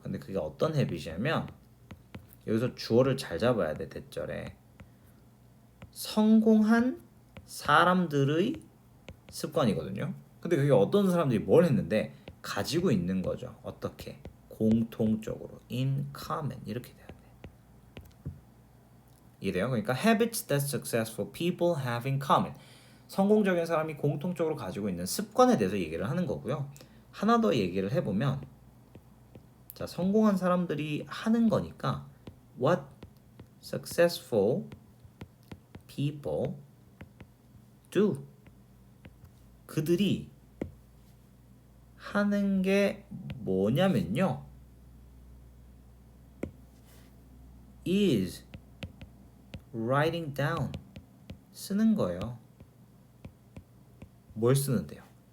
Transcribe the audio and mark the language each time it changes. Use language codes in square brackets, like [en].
[ko] 근데 그게 어떤 habit이냐면 여기서 주어를 잘 잡아야 돼. 대절에 성공한 사람들의 습관이거든요. 근데 그게 어떤 사람들이 뭘 했는데 가지고 있는 거죠. 어떻게? 공통적으로 [en] in common [ko] 이렇게 돼야 돼. 이래요. [en] 그러니까 habits that successful people have in common. [ko] 성공적인 사람이 공통적으로 가지고 있는 습관에 대해서 얘기를 하는 거고요. 하나 더 얘기를 해보면 자, 성공한 사람들이 하는 거니까 [en] what successful people do [ko] 그들이 하는 게 뭐냐면요 [en] is writing down [ko] 쓰는 거예요. 뭘 쓰는데요?